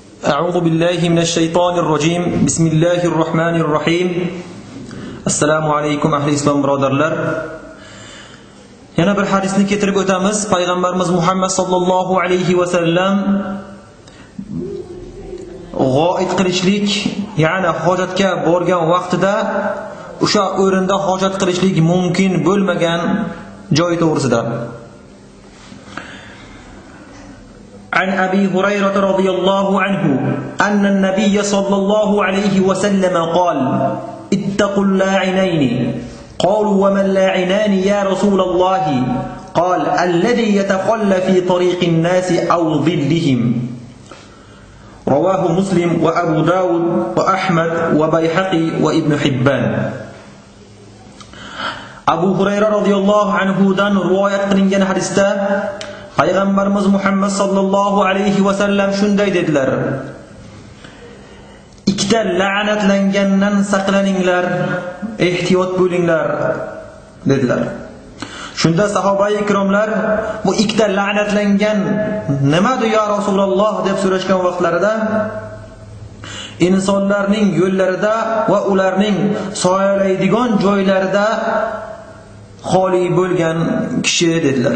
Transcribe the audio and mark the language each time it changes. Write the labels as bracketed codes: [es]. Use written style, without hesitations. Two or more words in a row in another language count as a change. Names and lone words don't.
[ar] أعوذ بالله من الشيطان الرجيم بسم الله الرحمن الرحيم السلام عليكم أهل إسلام برادرlar. [uz] Yana bir hadisni keltirib o'tamiz. Payg'ambarimiz Muhammad [ar] صلى الله عليه وسلم [uz] g'oit qilishlik, ya'ni hojatga borgan vaqtida o'sha o'rinda hojat qilishlik mumkin bo'lmagan joy to'g'risida. [ar] عن أبي هريرة رضي الله عنه أن النبي صلى الله عليه وسلم قال اتقوا اللاعنين قالوا وما اللاعنان يا رسول الله قال الذي يتخلى في طريق الناس أو ظلهم رواه مسلم وأبو داود وأحمد وبيحقي وابن حبان. أبو هريرة رضي الله عنه [uz] دان رواية qilingan hadisda Payg'ambarimiz Muhammad [ar] صلى الله عليه وسلم [uz] shunday dedilar: ikkita la'natlangandan saqlaninglar, ehtiyot bo'linglar dedilar. Shunda sahoba-i ikromlar bu ikkita la'natlangan nimadir [ar] يا رسول الله [uz] deb so'rashgan vaqtlarida insonlarning yo'llarida va ularning soyalaydigan joylarida xoli bo'lgan kishi dedilar.